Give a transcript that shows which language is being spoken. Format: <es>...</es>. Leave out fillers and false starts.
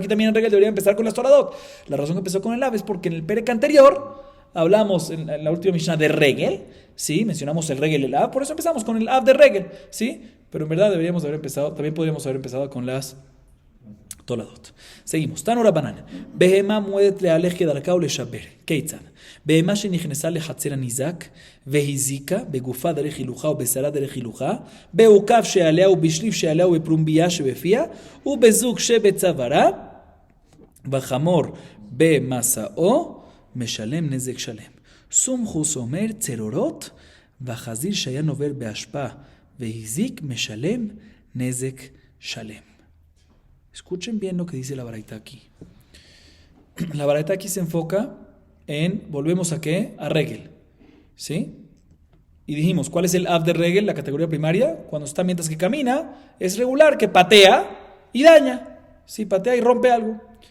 <es>Entonces aquí también en Regel debería empezar con las Toladot. La razón que empezó con el Av es porque en el Perek anterior hablamos en la última Mishnah de Regel, ¿sí? Mencionamos el Regel y el Av, por eso empezamos con el Av de Regel, ¿sí? Pero en verdad también podríamos haber empezado con las Toladot. Seguimos.</es> <he>Tanura banana. Behemá muedet lealej kedarka o leshaber. Keitzad. Behemá shenechnesa lehatzer הנזק והזיקה בגופה דרך הילוכה ובשרה דרך הילוכה בעוקב שעליה ובשליף שעליה ובפרומביה שבפיה ובזוג שבצווארה בחמור במסעו משלם נזק שלם. סומכוס אומר צרורות והחזיר שהיה נובר באשפה והזיק משלם נזק שלם.</he> <es>Escuchen bien lo que dice la Baraita aquí. La Baraita aquí se enfoca en, volvemos a ¿qué? A Regel, ¿sí? Y dijimos, ¿cuál es el Av de Regel, la categoría primaria? Cuando está mientras que camina, es regular, que patea y daña, ¿sí? Patea y rompe algo.</es>